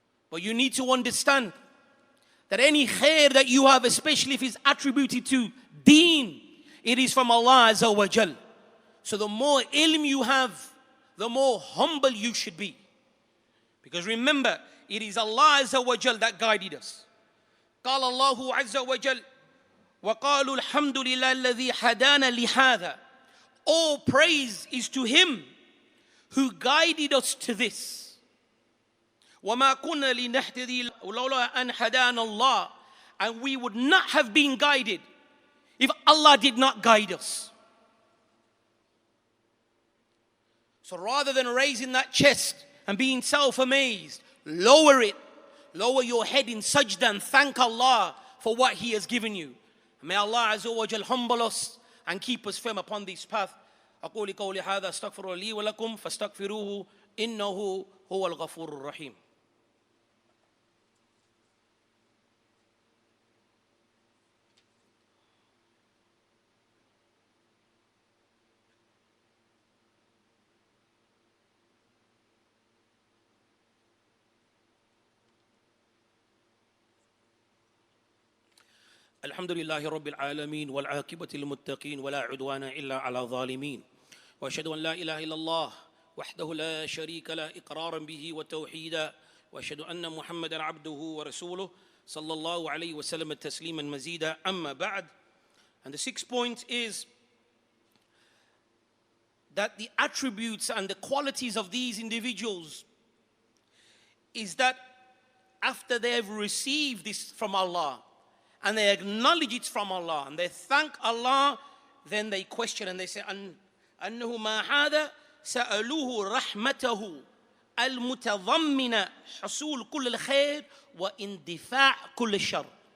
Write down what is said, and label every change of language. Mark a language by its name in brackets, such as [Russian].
[English] But you need to understand that any khair that you have, especially if it's attributed to deen, it is from Allah Azza wa Jal. So the more ilm you have, the more humble you should be. Because remember, it is Allah Azza wa Jal that guided us. [Arabic] قال الله عز وجل وقالوا الحمد لله الذي هدانا لهذا. [English] All praise is to Him who guided us to this. [Arabic] وَمَا كُنَّا لِنَهْتَدِيَ لَوْلَا أَنْ هَدَانَا اللَّهُ. [English] And we would not have been guided if Allah did not guide us. So rather than raising that chest and being self-amazed, lower it. Lower your head in sajda and thank Allah for what He has given you. May Allah Azza wa Jal humble us and keep us firm upon this path. [Arabic] أقول قولي هذا استغفر لي ولكم فاستغفروه إنه هو الغفور الرحيم. الحمد لله رب العالمين والعاقبة للمتقين ولا عدوان إلا على الظالمين وأشهد أن لا إله إلا الله وحده لا شريك له إقرارا به وتوحيدا وأشهد أن محمدا عبده ورسوله صلى الله عليه وسلم تسليما مزيدا أما بعد. [English] And the sixth point is that the attributes and the qualities of these individuals is that after they have received this from Allah and they acknowledge it from Allah and they thank Allah, then they question and they say, [Arabic] أنه ما هذا سألوه رحمته المتضمنة حصول كل الخير واندفاع كل الشر.